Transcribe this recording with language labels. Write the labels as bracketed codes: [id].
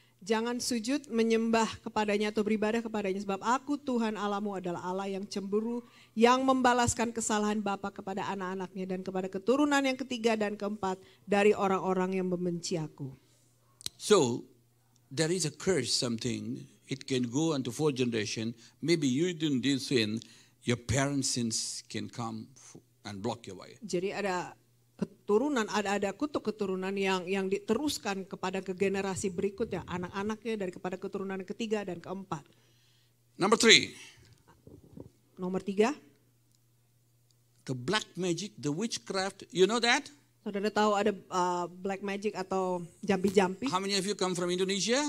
[id] Jangan sujud menyembah kepadanya atau beribadah kepadanya, sebab aku Tuhan Allahmu adalah Allah yang cemburu, yang membalaskan kesalahan bapa kepada anak-anaknya dan kepada keturunan yang ketiga dan keempat dari orang-orang yang membenci aku. [en] So, there is a curse, something. It can go unto 4th generation. Maybe you didn't do sin. Your parents' sins can come and block your way. [id] Jadi ada keturunan, ada kutuk keturunan yang diteruskan kepada ke generasi berikutnya, anak-anaknya dari kepada keturunan ketiga dan keempat. [en] Number 3. [id] Nomor 3, [en] The black magic, the witchcraft, you know that? [id] Saudara tahu ada [en] black magic [id] atau jampi-jampi? [en] How many of you come from Indonesia?